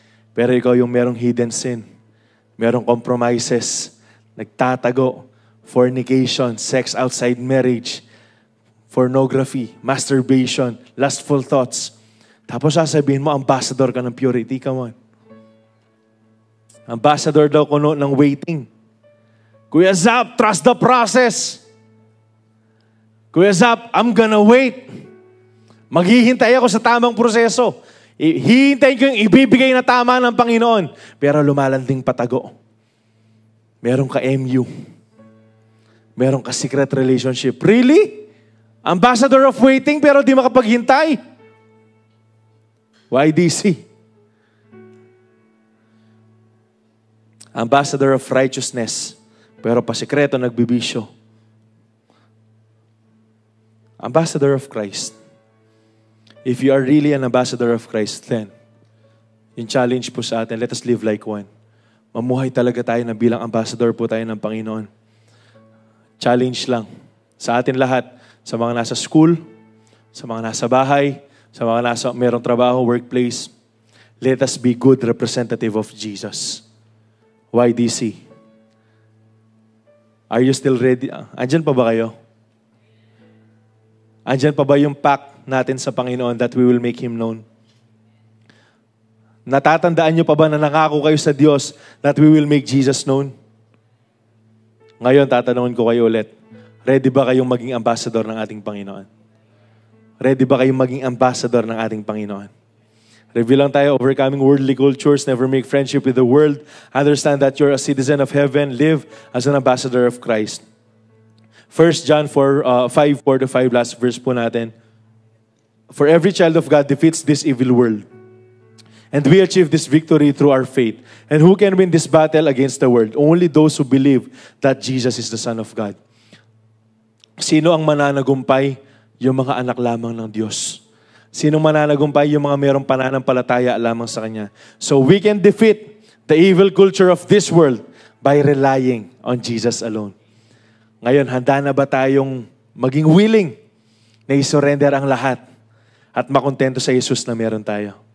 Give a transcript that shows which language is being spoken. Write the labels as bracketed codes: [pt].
[tl] Pero ikaw yung merong [en] hidden sin, merong compromises, nagtatago, fornication, sex outside marriage, pornography, masturbation, lustful thoughts. [tl] Tapos sasabihin mo, ambassador ka ng purity. [en] Come on. [tl] Ambassador daw kuno ng waiting. Kuya Zap, [en] trust the process. Kuya Zap, I'm gonna wait. [tl] Maghihintay ako sa tamang proseso. Hihintayin ko yung ibibigay na tama ng Panginoon. Pero lumalanding patago. Meron ka MU. [en] Meron ka secret relationship. Really? Ambassador of waiting [tl] pero di makapaghintay? [en] YDC. Ambassador of righteousness [tl] pero pasikreto nagbibisyo. [en] Ambassador of Christ. If you are really an ambassador of Christ, then [tl] yung challenge po sa atin, [en] let us live like one. [tl] Mamuhay talaga tayo na bilang ambassador po tayo ng Panginoon. Challenge lang sa atin lahat, sa mga nasa school, sa mga nasa bahay, sa mga nasa merong trabaho, workplace. [en] Let us be good representative of Jesus. YDC. Are you still ready? [tl] Andyan pa ba kayo? Andyan pa ba yung pact natin sa Panginoon [en] that we will make Him known? [tl] Natatandaan nyo pa ba na nangako kayo sa Diyos [en] that we will make Jesus known? [tl] Ngayon, tatanungin ko kayo ulit. Ready ba kayong maging ambassador ng ating Panginoon? Ready ba kayong maging ambassador ng ating Panginoon? Review lang tayo, [en] overcoming worldly cultures, never make friendship with the world, understand that you're a citizen of heaven, live as an ambassador of Christ. 1 John 5:4-5, [tl] last verse po natin. [en] For every child of God defeats this evil world. And we achieve this victory through our faith. And who can win this battle against the world? Only those who believe that Jesus is the Son of God. [tl] Sino ang mananagumpay? Yung mga anak lamang ng Diyos. Sino mananagumpay? Yung mga mayroong pananampalataya lamang sa Kanya. [en] So we can defeat the evil culture of this world by relying on Jesus alone. [tl] Ngayon, handa na ba tayong maging [en] willing [tl] na isurrender ang lahat at makontento sa Jesus na meron tayo?